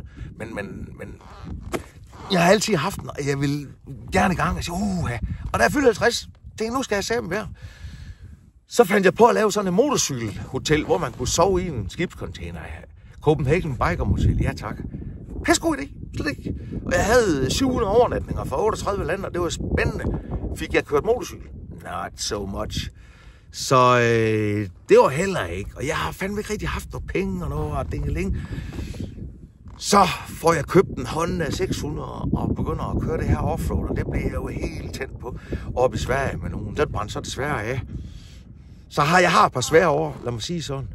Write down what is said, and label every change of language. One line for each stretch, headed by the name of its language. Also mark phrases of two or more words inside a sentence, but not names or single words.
Danish: Men jeg har altid haft den, og jeg vil gerne i gang og sige, og da jeg fyldte 50, tænkte nu skal jeg sammen være. Så fandt jeg på at lave sådan et motorcykelhotel, hvor man kunne sove i en skibscontainer. Copenhagen Biker Motel, ja tak. Pæsgod idé, slet ikke. Og jeg havde 700 overnatninger fra 38 lande, og det var spændende. Fik jeg kørt motorcykel?
English: Not so much.
Danish: Så det var heller ikke. Og jeg har fandme ikke rigtig haft noget penge og noget og dingeling. Så får jeg købt en Honda 600 og begynder at køre det her offroad, og det blev jeg jo helt tændt på. Oppe i Sverige med nogen. Den brændte så desværre af. Så har jeg et par svære år, lad mig sige sådan.